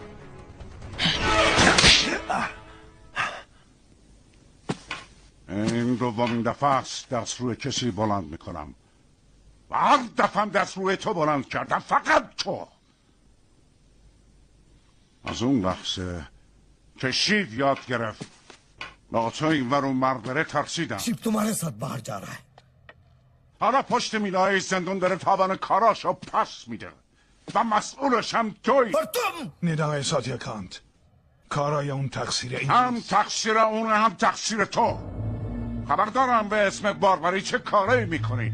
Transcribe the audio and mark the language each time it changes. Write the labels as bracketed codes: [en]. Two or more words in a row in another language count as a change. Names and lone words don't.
[fa] این دومین دفعه است دست روی کسی بلند میکنم و هر دفعه دست روی تو بلند کردم. فقط تو. از اون لحظه که شیو یاد گرفت با تو این ور اون مرد بره ترسیدم. [hi] शिव तुम्हारे साथ बाहर जा रहा है. [fa] حالا پشت میلای زندون داره تاوان کاراشو پس میده و مسئولش هم توی. ندای ساتیا کانت، کارای اون تقصیر این هم تقصیر اون هم تقصیر تو. خبر دارم به اسم باربری چه کاری میکنی.